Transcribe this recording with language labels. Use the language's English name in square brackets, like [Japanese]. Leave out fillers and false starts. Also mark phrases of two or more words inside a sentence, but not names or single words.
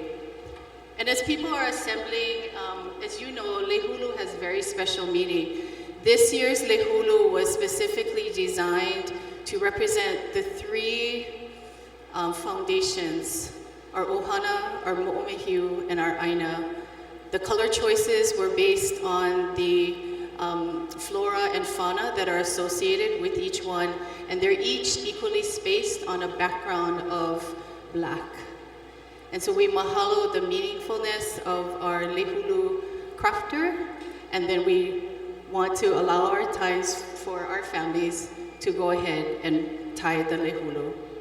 [English] And as people are assembling, as you know, lehulu has very special meaning. This year's lehulu was specifically designed to represent the 3 foundations, our ʻohana, our moʻomeheu, and our ʻāina. The color choices were based on the flora and fauna that are associated with each one, and they're each equally spaced on a background of black. And so we mahalo the meaningfulness of our lehulu crafter, and then we want to allow our times for our families to go ahead and tie the lehulu.